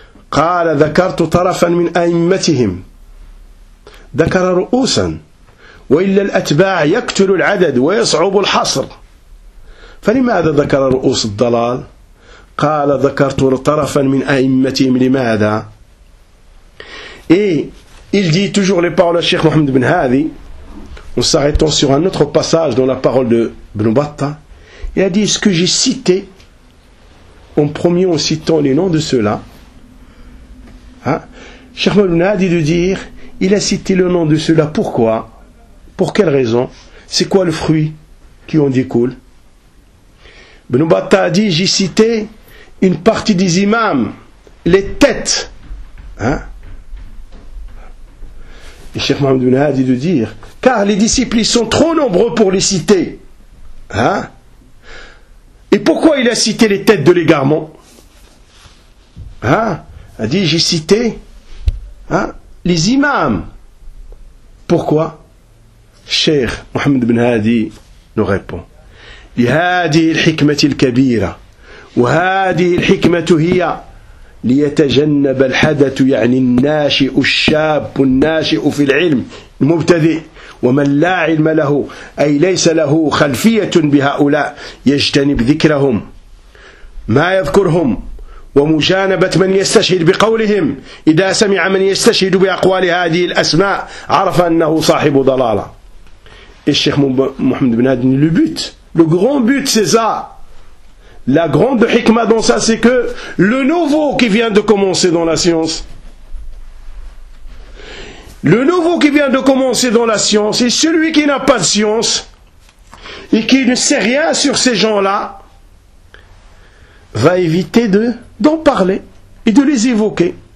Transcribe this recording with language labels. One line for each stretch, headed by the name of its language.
Arabic: قال ذكرت طرفا من أئمتهم ذكر رؤوسا وإلا الأتباع يقتل العدد ويصعب الحصر فلماذا ذكر رؤوس الضلال قال ذكرت طرفا من أئمتهم لماذا إيه
French: il dit toujours les paroles de Cheikh Mohamed Ibn Hadi. En s'arrêtant sur un autre passage dans la parole de Ibn Battah, il a dit ce que j'ai cité en premier en citant les noms de ceux-là. Cheikh Mohamed a dit de dire il a cité le nom de ceux-là. Pourquoi? Pour quelle raison? C'est quoi le fruit qui en découle? Ibn Battah a dit j'ai cité une partie des imams, les têtes. Et Cheikh Mohamed a dit de dire car les disciples ils sont trop nombreux pour les citer. Et pourquoi il a cité les têtes de l'égarement? Il a dit j'ai cité les imams. Pourquoi? Cheikh Mohamed Ibn Hadi nous répond.
Arabic: Li hadi al-hikmah al-kabira wa hadi al-hikmah hiya liyatajannab al-hadath ya'ni an-nashi' ash-shab an-nashi' fi al-'ilm al-mubtadi' ومن لا علم له أي ليس له خلفية بهؤلاء يجتنب ذكرهم ما يذكرهم ومجانبة من يستشهد بقولهم إذا سمع من يستشهد بأقوال هذه الأسماء عرف أنه صاحب ضلالة.
French: الشيخ محمد بن هادي le but, le grand but c'est ça, la grande hikma dans ça c'est que le nouveau qui vient de commencer dans la science, le nouveau qui vient de commencer dans la science, et celui qui n'a pas de science, et qui ne sait rien sur ces gens-là, va éviter d'en parler, et de les évoquer.